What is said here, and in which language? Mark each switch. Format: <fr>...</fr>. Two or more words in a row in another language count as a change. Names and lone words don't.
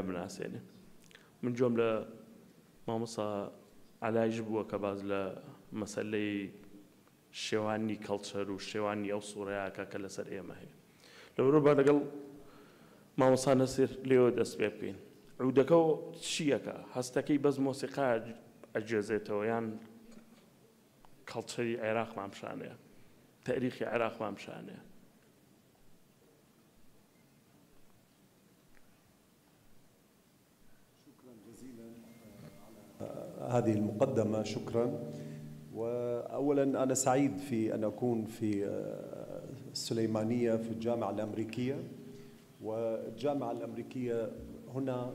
<ckb>بناسێنن من جۆم لە مامۆستا عەلایش بووە کە باز لە مەسەلەی شێوانی کەڵچەر و شێوانی ئەو سوورەیەکە کە لەسەر ئێمە هەیە لەبەرەوە با لەگەڵ مامۆستا نەسیر لێوە دەست پێ بکەین عودەکە چیەکە هەستەکەی بەس مۆسیقا ئەجێزێتەوە یان کەڵچەری عێراقمان پیشانەیە تاریخی عێراقمان پیشانەیە</ckb> <ar>هذه المقدمة شكرا. وأولا أنا سعيد في أن أكون في السليمانية في الجامعة الأمريكية، والجامعة الأمريكية هنا</ar>